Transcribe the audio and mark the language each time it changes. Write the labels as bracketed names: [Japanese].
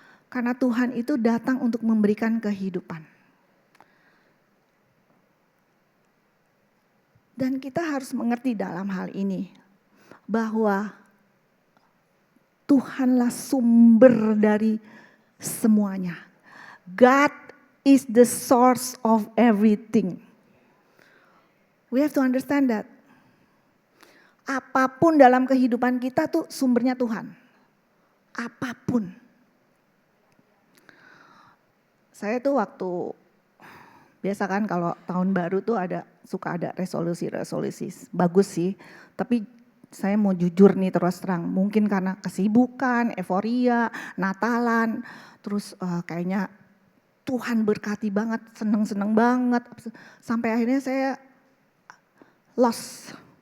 [Indonesian] Karena Tuhan itu datang untuk memberikan kehidupan. Dan kita harus mengerti dalam hal ini bahwa Tuhanlah sumber dari semuanya. [English] God is the source of everything. We have to understand that. [Indonesian] Apapun dalam kehidupan kita tuh sumbernya Tuhan. Apapun. Saya tuh waktu, biasa kan kalau tahun baru tuh suka ada resolusi. Bagus sih, tapi saya mau jujur nih terus terang, mungkin karena kesibukan, euforia, Natalan, terus kayaknya Tuhan berkati banget, seneng-seneng banget, sampai akhirnya saya lost.